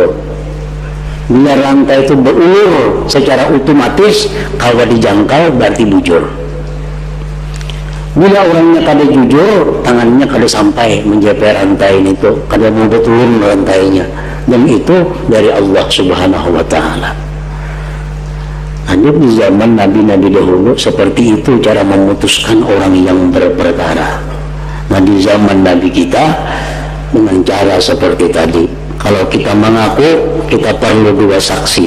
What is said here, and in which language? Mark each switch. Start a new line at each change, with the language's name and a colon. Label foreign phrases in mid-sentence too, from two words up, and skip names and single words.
Indonesian: Bila rantai itu berulur secara otomatis, kalau dijangkau berarti bujur.
Banjar: Bila orangnya kada jujur, tangannya kada sampai menjapai rantai itu, kada mau betulun rantainya, dan itu dari Allah
Arabic: سبحانه وتعالى.
Indonesian: Hanya di zaman Nabi-Nabi dahulu seperti itu cara memutuskan orang yang berperkara. Nah di zaman Nabi kita dengan cara seperti tadi. Kalau kita mengaku, kita perlu 2 saksi.